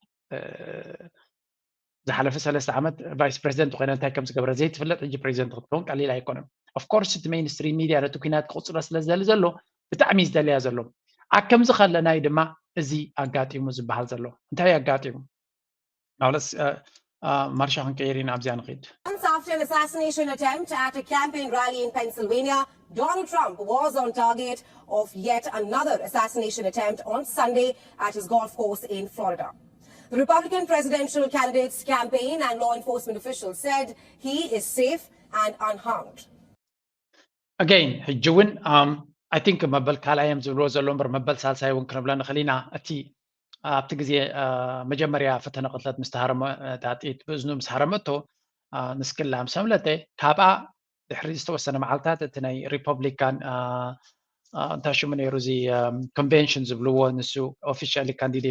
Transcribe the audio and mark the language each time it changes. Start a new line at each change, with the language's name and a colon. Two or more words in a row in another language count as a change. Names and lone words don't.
Tigrinya: ዝሓለፈ 3 ዓመት ቫይስ ፕሬዚደንት ኮይና እንታይ ከም ዝገበረ ዘይትፍለጥ ሕጂ ፕሬዚደንት ክትከውን ቀሊል ኣይኮነን
English: of course
Tigrinya: እቲ
English: mainstream media
Tigrinya: ነቲ ኩናት ክቕፅሎ ስለዝደሊ ዘሎ ብጣዕሚ ዝደልያ ዘሎ ኣብ ከምዚ ከለናይ ድማ እዚ ኣጋጢሙ ዝበሃል ዘሎ እንታይ ኣጋጢሙ ናውለስ ማርሻ ክንቀይር ኢና ኣብዚያ ንኸይድ
English: Months after an assassination attempt at a campaign rally in Pennsylvania, Donald Trump was on target of yet another assassination attempt on Sunday at his golf course in Florida. The Republican presidential candidate's campaign and law enforcement officials said he is safe and unharmed.
Tigrinya: Again, ሕጂውን
English: I think
Tigrinya: መበል ካልኣዮም ዝብልዎ ዘሎ እምበር መበል ሳልሳይ እውን ክንብሎ ንኽእል ኢና እቲ ኣብቲ ግዜ መጀመርያ ፈተነ ቅትለት ምስ ተሃረመ ጣጢት ብእዝኑ ምስ ሃረመቶ ንስክላ ምስ ኣምለጠ ካብኣ ድሕሪ ዝተወሰነ መዓልትታት እቲ ናይ ሪፐብሊካን እንታይ ሽሙ ነይሩ እዚ ኮንቬንሽን ዝብልዎ ንሱ
English: officially candidate